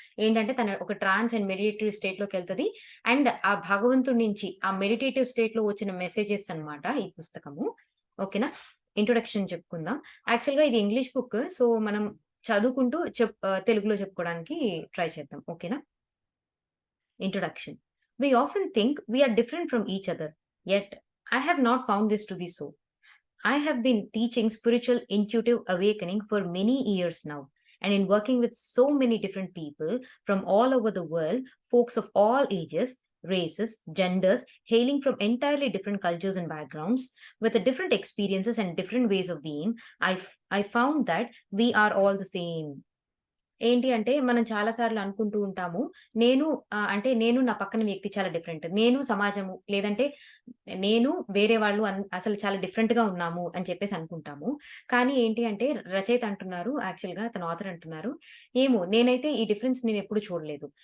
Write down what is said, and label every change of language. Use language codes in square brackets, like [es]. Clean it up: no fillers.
[te] ఏంటంటే తను ఒక ట్రాన్స్ అండ్ మెడిటేటివ్ స్టేట్‌లోకెళ్తది. అండ్ ఆ భగవంతుడి నుంచి ఆ మెడిటేటివ్ స్టేట్‌లో వచ్చిన మెసేజెస్ అన్నమాట ఈ పుస్తకము. ఓకేనా? ఇంట్రొడక్షన్ చెప్పుకుందాం. యాక్చువల్‌గా ఇది ఇంగ్లీష్ బుక్. సో, మనం చదువుకుంటూ తెలుగులో చెప్పుకోవడానికి ట్రై చేద్దాం. ఓకేనా? Introduction. [en] We often think we are different from each other, yet I have not found this to be so. I have been teaching spiritual intuitive awakening for many years now. And in working with so many different people from all over the world, folks of all ages, races, genders, hailing from entirely different cultures and backgrounds, with the different experiences and different ways of being, I found that we are all the same. [te] ఏంటి అంటే, మనం చాలా సార్లు అనుకుంటూ ఉంటాము. నేను అంటే నేను నా పక్కన వ్యక్తి చాలా డిఫరెంట్. నేను సమాజము లేదంటే నేను వేరే వాళ్ళు అసలు చాలా డిఫరెంట్‌గా ఉన్నాము అని చెప్పేసి అనుకుంటాము. కానీ ఏంటి అంటే రచయిత అంటున్నారు యాక్చువల్‌గా తన ఆథర్ అంటున్నారు, ఏమో నేనైతే ఈ డిఫరెన్స్ నేనెప్పుడు చూడలేదు.